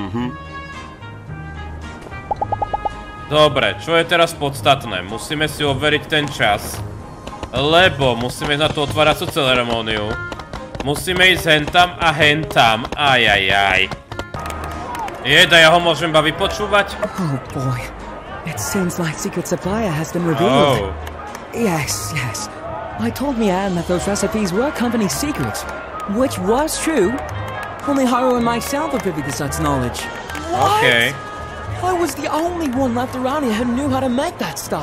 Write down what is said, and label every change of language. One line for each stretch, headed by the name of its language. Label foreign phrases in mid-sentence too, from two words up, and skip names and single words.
Slovak: Dobre, čo je teraz podstatné? Musíme si overiť ten čas. Lebo musíme ísť na tú otváracú ceremóniu. Musíme ísť hentam a hentam. Ajajaj. Jeda, ja ho môžem iba vypočúvať?
English: Oh boy. It seems like secret supplier has been revealed. Oh. Yes. I told Mian that those recipes were company secrets, which was true. Only Haru and myself are privy to such knowledge. What? Okay. I was the only one left around here who knew how to make that stuff.